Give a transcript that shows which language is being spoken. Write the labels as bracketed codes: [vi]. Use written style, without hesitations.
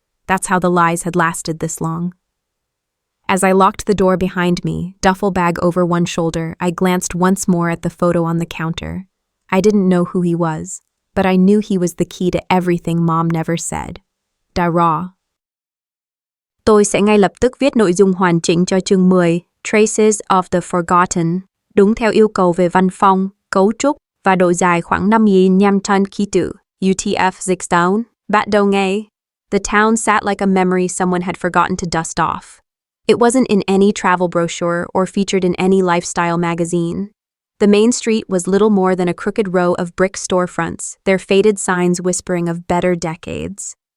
[en] That's how the lies had lasted this long. As I locked the door behind me, duffel bag over one shoulder, I glanced once more at the photo on the counter. I didn't know who he was, but I knew he was the key to everything Mom never said. Dara. [vi] Tôi sẽ ngay lập tức viết nội dung hoàn chỉnh cho chương 10, Traces of the Forgotten, đúng theo yêu cầu về văn phong, cấu trúc và độ dài khoảng 5.500 ký tự. UTF Zixdown, Bat Do Nghe. [en] The town sat like a memory someone had forgotten to dust off. It wasn't in any travel brochure or featured in any lifestyle magazine. The main street was little more than a crooked row of brick storefronts, their faded signs whispering of better decades.